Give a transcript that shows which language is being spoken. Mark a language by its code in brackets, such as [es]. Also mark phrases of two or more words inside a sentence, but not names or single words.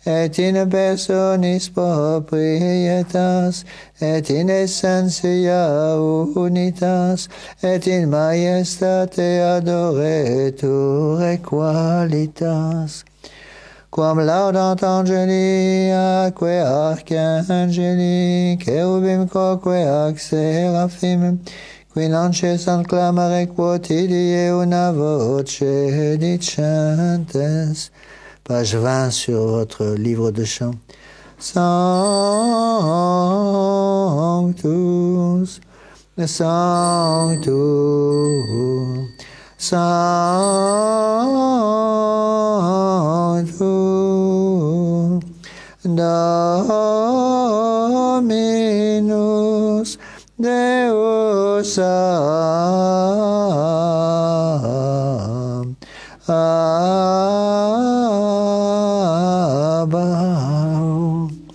[la] et in personis proprietas, et in essentia unitas, et in majestate adoretur qualitas. Quam laudant angeli aque archangeli, cherubim quoque ac seraphim, qui lancesant clamare quotidie una voce dicentes. [fr] Page 20 sur votre livre de chant. [la] Sanctus, Sanctus, Sanctus, Dominus Deus Sabaoth,